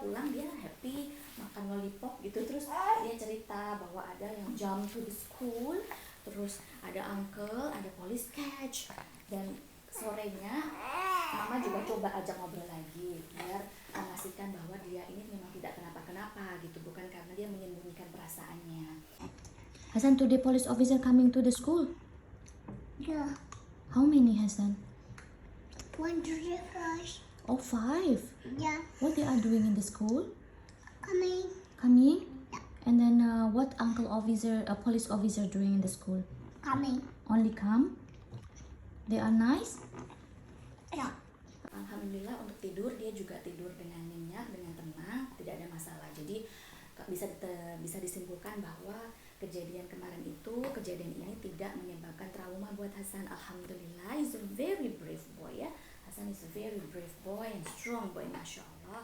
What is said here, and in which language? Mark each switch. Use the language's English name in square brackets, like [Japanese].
[Indonesian] Pulang dia happy, makan lollipop gitu. Terus dia cerita bahwa ada yang [English] jump to the school, [Indonesian] terus ada [English] uncle, [Indonesian] ada [English] police catch. [Indonesian] Dan sorenya mama juga coba ajak ngobrol lagi biar memastikan bahwa dia ini memang tidak kenapa-kenapa gitu, bukan karena dia menyembunyikan perasaannya. [English] Hasan, today police officer coming to the school? Yeah. How many, Hasan? 1 to the 5. Oh, 5. Yeah. What they are doing in the school? Coming. Coming? And then what police officer doing in the school? Coming. Only come? They are nice? Yeah. [Indonesian] Alhamdulillah untuk tidur dia juga tidur dengan nyenyak, dengan tenang, tidak ada masalah. Jadi bisa disimpulkan bahwa kejadian ini tidak menyebabkan trauma buat Hasan. [English] Alhamdulillah, is a very brave boy [Indonesian] ya. [English] Hasan is a very brave boy and strong boy, masya Allah.